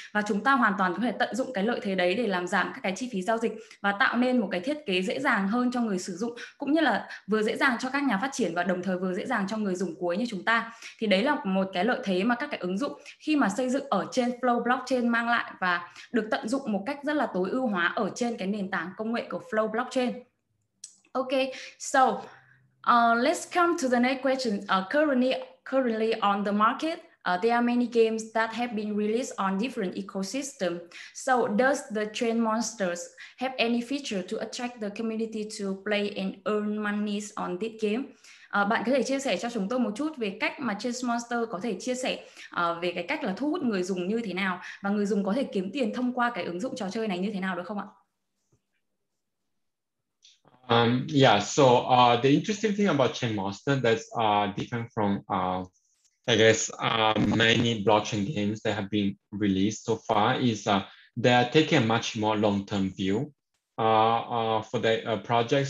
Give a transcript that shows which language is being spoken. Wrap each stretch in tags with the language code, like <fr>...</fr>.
<vi>Và chúng ta hoàn toàn có thể tận dụng cái lợi thế đấy để làm giảm các cái chi phí giao dịch và tạo nên một cái thiết kế dễ dàng hơn cho người sử dụng, cũng như là vừa dễ dàng cho các nhà phát triển và đồng thời vừa dễ dàng cho người dùng cuối như chúng ta. Thì đấy là một cái lợi thế mà các cái ứng dụng khi mà xây dựng ở trên Flow blockchain mang lại, và được tận dụng một cách rất là tối ưu hóa ở trên cái nền tảng công nghệ của Flow blockchain.</vi> <en>Okay, so let's come to the next question. Currently on the market, there are many games that have been released on different ecosystems. So does the Chainmonsters have any feature to attract the community to play and earn monies on this game?</en> <vi>Bạn có thể chia sẻ cho chúng tôi một chút về cách mà Chainmonsters có thể chia sẻ về cái cách là thu hút người dùng như thế nào, và người dùng có thể kiếm tiền thông qua cái ứng dụng trò chơi này như thế nào được không ạ?</vi> <en>Yeah, so the interesting thing about Chainmonsters that's different from I guess many blockchain games that have been released so far is they are taking a much more long-term view for the project.</en>